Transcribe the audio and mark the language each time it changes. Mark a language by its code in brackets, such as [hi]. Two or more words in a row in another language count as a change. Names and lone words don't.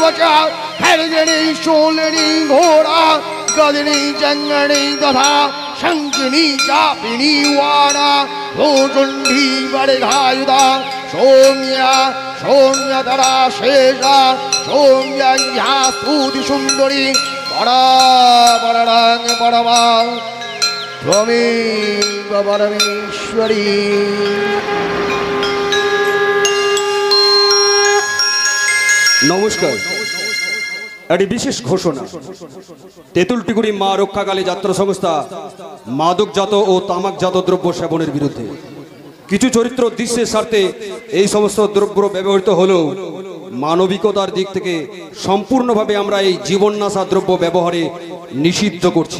[sa] च हरिजनी शूलिनी घोरा गदिनी जङ्गणी तथा शङ्किनी चापिनी वाणा भूचुण्डी वरदायुधा सौम्या सौम्यतरा शेषा सौम्यज्ञा स्तुति सुन्दरी परा परं परमा त्वमेव परमेश्वरी। नमस्कार। [bn] একটি বিশেষ ঘোষণা, তেঁতুলটিকুড়ি মা রক্ষাকালী যাত্রা সংস্থা মাদকজাত ও তামাকজাত দ্রব্য সেবনের বিরুদ্ধে কিছু চরিত্র দৃশ্যের স্বার্থে এই সমস্ত দ্রব্য ব্যবহৃত হলেও মানবিকতার দিক থেকে সম্পূর্ণভাবে আমরা এই জীবননাশা দ্রব্য ব্যবহারে নিষিদ্ধ করছি।